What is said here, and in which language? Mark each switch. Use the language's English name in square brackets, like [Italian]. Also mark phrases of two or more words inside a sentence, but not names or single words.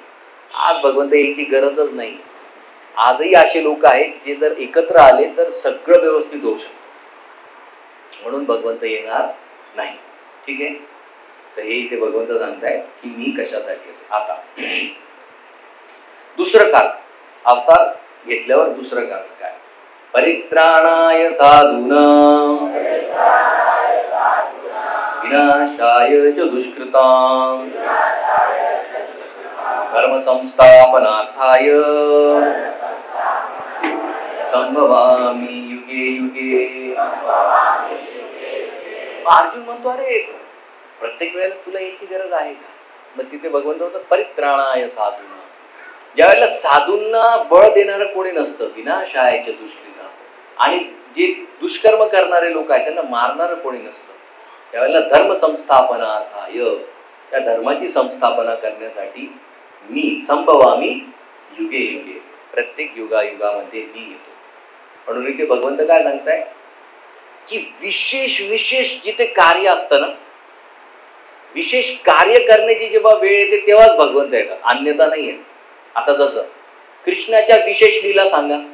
[Marathi] आज भगवंत यायची गरजच नाही. आजही असे लोक आहेत जे जर एकत्र आले तर सगळं व्यवस्थित होऊ शकतं. म्हणून भगवंत येणार नाही. ठीक आहे. तर हे इथे भगवंत सांगतायत की मी कशासाठी येतो. आता दुसरं कारण, अवतार घेतल्यावर दुसरं कारण काय? [Sanskrit] परित्राणाय साधूनां विनाशाय च दुष्कृतां धर्म संस्थापनार्थाय संभवामि युगे युगे. [Marathi] अर्जुन म्हणतो, अरे प्रत्येक वेळेला तुला याची गरज आहे का? मग तिथे भगवंत होतं [Sanskrit] परित्राणाय साधूना. [Marathi] ज्या वेळेला साधूंना बळ देणारं कोणी नसतं, [Sanskrit] विनाशायच्या दुष्कृता, [Marathi] आणि जे दुष्कर्म करणारे लोक आहेत त्यांना मारणारं कोणी नसतं, त्यावेळेला [Sanskrit] धर्म संस्थापनार्थाय, [Marathi] त्या धर्माची संस्थापना करण्यासाठी मी [Sanskrit] संभवामी युगे युगे, [Marathi] प्रत्येक युगायुगामध्ये मी येतो. म्हणून इथे भगवंत काय सांगताय की विशेष विशेष जिथे कार्य असतं ना, विशेष कार्य करण्याची जेव्हा वेळ येते तेव्हाच भगवंत येतात, अन्यथा नाही आहे. आता जसं कृष्णाच्या विशेष लीला सांगा.